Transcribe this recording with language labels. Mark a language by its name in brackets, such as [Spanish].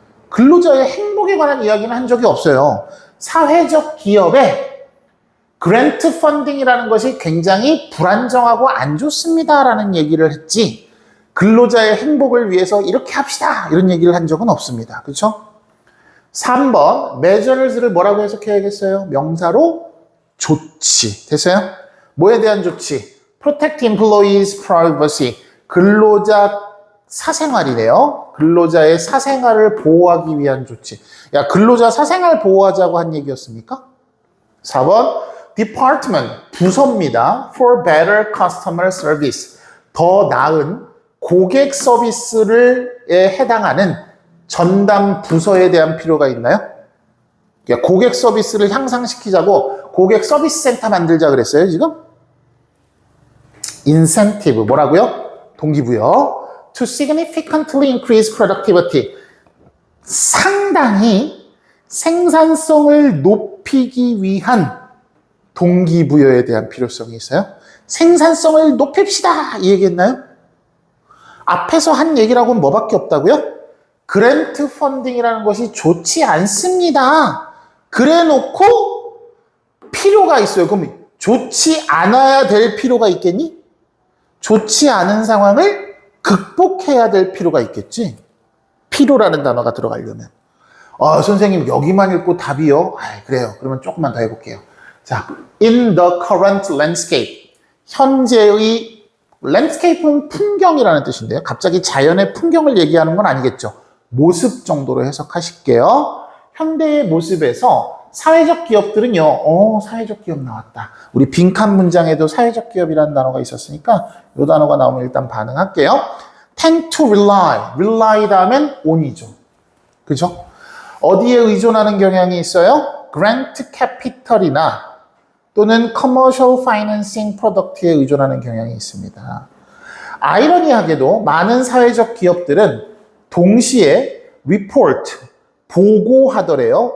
[Korean] 근로자의 행복에 관한 이야기는 한 적이 없어요. 사회적 기업에 그랜트 펀딩이라는 것이 굉장히 불안정하고 안 좋습니다라는 얘기를 했지, 근로자의 행복을 위해서 이렇게 합시다 이런 얘기를 한 적은 없습니다. 그렇죠? 3번, measures를 뭐라고 해석해야겠어요? 명사로 조치. 됐어요? 뭐에 대한 조치? [English] Protect employees' privacy. [Korean] 근로자 사생활이래요. 근로자의 사생활을 보호하기 위한 조치. 야, 근로자 사생활 보호하자고 한 얘기였습니까? 4번, department, 부서입니다. [English] For better customer service. [Korean] 더 나은 고객 서비스에 해당하는 전담 부서에 대한 필요가 있나요? 고객 서비스를 향상시키자고 고객 서비스 센터 만들자 그랬어요, 지금? incentive, 뭐라고요? 동기부여. [English] To significantly increase productivity. [Korean] 상당히 생산성을 높이기 위한 동기부여에 대한 필요성이 있어요. 생산성을 높입시다 이 얘기했나요? 앞에서 한 얘기라고는 뭐밖에 없다고요? 그랜트 펀딩이라는 것이 좋지 않습니다. 그래 놓고 필요가 있어요. 그럼 좋지 않아야 될 필요가 있겠니? 좋지 않은 상황을 극복해야 될 필요가 있겠지. 필요라는 단어가 들어가려면. 선생님 여기만 읽고 답이요? 그래요. 그러면 조금만 더 해볼게요. [English] 자, in the current landscape. [Korean] 현재의 landscape는 풍경이라는 뜻인데요. 갑자기 자연의 풍경을 얘기하는 건 아니겠죠. 모습 정도로 해석하실게요. 현대의 모습에서 사회적 기업들은요. 사회적 기업 나왔다. 우리 빈칸 문장에도 사회적 기업이라는 단어가 있었으니까 이 단어가 나오면 일단 반응할게요. [English] tend to rely [Korean] 다음엔 [English] on이죠. [Korean] 그죠? 어디에 의존하는 경향이 있어요? grant capital이나 또는 [English] commercial financing product [Korean] 에 의존하는 경향이 있습니다. 아이러니하게도 많은 사회적 기업들은 동시에 report, 보고하더래요.